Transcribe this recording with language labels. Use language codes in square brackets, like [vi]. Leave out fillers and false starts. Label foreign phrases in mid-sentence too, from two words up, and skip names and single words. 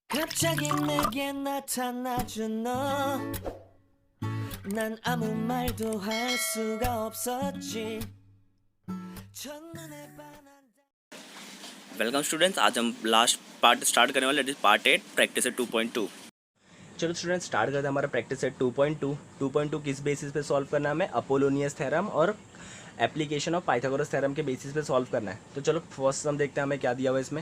[ko] 갑자기 내게 나타나준 너, 난 아무 말도 할 수가 없었지. 첫눈에 반한. [en] welcome students, [hi] आज हम [en] last part start [hi] करने वाले [en] part 8 practice set 2.2. [hi] चलो [en] students start [hi] करते हैं हमारा [en] practice set 2.2. [hi] 2.2 किस बेसिस पे सॉल्व करना है हमें? [en] Apollonius theorem [hi] और [en] application of Pythagoras theorem [hi] के बेसिस पे सॉल्व करना है। तो चलो फर्स्ट हम देखते हैं हमें क्या दिया हुआ है इसमें।